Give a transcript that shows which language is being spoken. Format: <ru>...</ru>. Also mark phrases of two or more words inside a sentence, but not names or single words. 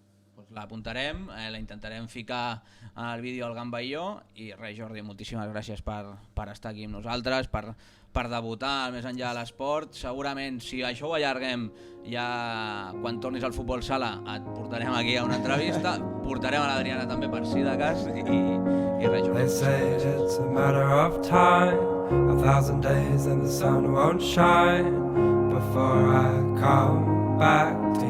<ca>L'apuntarem, la intentarem ficar al vídeo al Gamba i jo, i res, Jordi, moltíssimes gràcies per estar aquí amb nosaltres, per debutar més enllà de l'esport. Segurament, si això ho allarguem, ja quan tornis al futbol sala et portarem aquí a una entrevista, portarem a l'Adriana també per si de cas, i res, Jordi.</ca> <en>They say it's a matter of time, 1,000 days and the sun won't shine before I come back.</en>